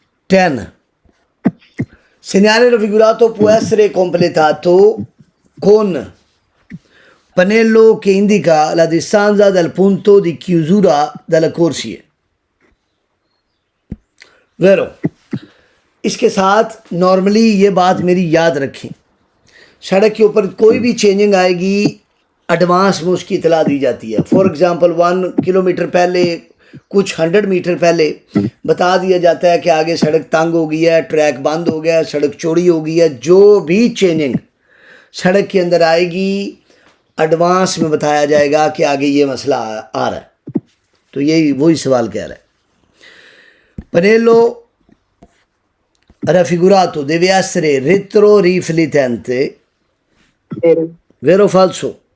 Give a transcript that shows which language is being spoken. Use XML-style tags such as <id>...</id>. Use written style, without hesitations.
<it>10 segnale raffigurato può essere completato con pannello che indica la distanza dal punto di chiusura della corsia। वेरो।</it> <hi>इसके साथ normally ये बात मेरी याद रखें, सड़क के ऊपर कोई भी चेंजिंग आएगी एडवांस में उसकी इतला दी जाती है। फॉर एग्जांपल 1 किलोमीटर पहले, कुछ 100 मीटर पहले बता दिया जाता है कि आगे सड़क तंग हो गई है, ट्रैक बंद हो गया है, सड़क चौड़ी हो गई है। जो भी चेंजिंग सड़क के अंदर आएगी एडवांस में बताया जाएगा कि आगे ये मसला आ रहा है। तो यही वही सवाल कह रहा है।</hi> <it>Pannello raffigurato deve essere retroriflettente, vero o falso?</it>